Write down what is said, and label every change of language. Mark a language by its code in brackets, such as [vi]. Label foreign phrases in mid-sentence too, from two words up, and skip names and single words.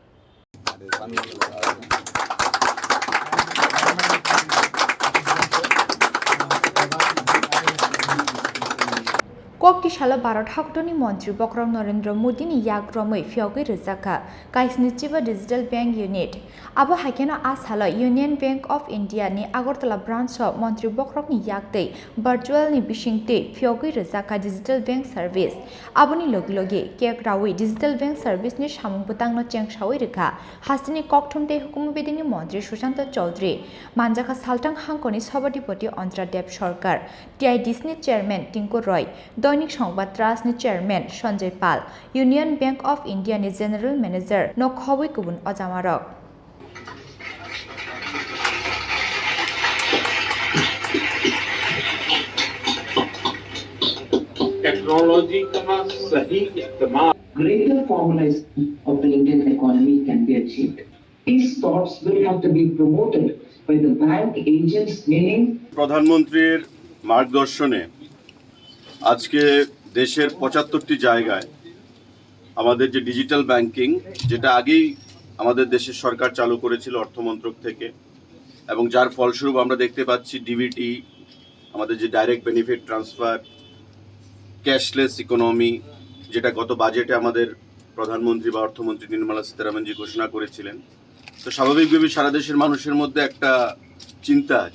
[trp] Kokti shala Bharat Hakotorni Mantri Bokhorok Narendra Modini yak Romwi Phiyogwi Rwjakha Kaisnichiba [en] digital bank unit. [trp] Abo haikeno ashala Union Bank of India ni Agortala branch of Mantri Bokhorok ni yakte virtual ni bishingte Phiyogwi Rwjakha [en] digital bank service. [trp] Aboni logi Kerkrawi [en] digital bank service [trp] ni samung petangno chengshawi rika. Hastini kokthumte hukumu bedini Mantri Susanto Chaudhary Manjaka Saltang Hankoni Sabadipoti Antradev Sarkar TIDC ni chairman Tinku Roy দৈনিক সংবাদ ট্রাস্টনি চেয়ারম্যান সঞ্জয় পাল ইউনিয়ন ব্যাংক অফ ইন্ডিয়া নি [en] general manager [trp] নখবই কুবুন অজামারক [hi] टेक्नोलॉजी का सही इस्तेमाल [en] greater formalization of the Indian economy can be achieved. These thoughts will have to be promoted by the bank agents, meaning [bn] প্রধানমন্ত্রীর মার্গদর্শনে আজকে দেশের ৭৫টি জায়গায় আমাদের যে [en] digital banking [bn] যেটা আগেই আমাদের দেশের সরকার চালু করেছিল অর্থমন্ত্রক থেকে এবং যার ফলস্বরূপ আমরা দেখতে পাচ্ছি ডিবিটি আমাদের যে [en] direct benefit transfer cashless economy [bn] যেটা গত বাজেটে আমাদের প্রধানমন্ত্রী বা অর্থমন্ত্রী নির্মলা সীতারামনজি ঘোষণা করেছিলেন তো স্বাভাবিকভাবে সারা দেশের মানুষের মধ্যে একটা চিন্তা যে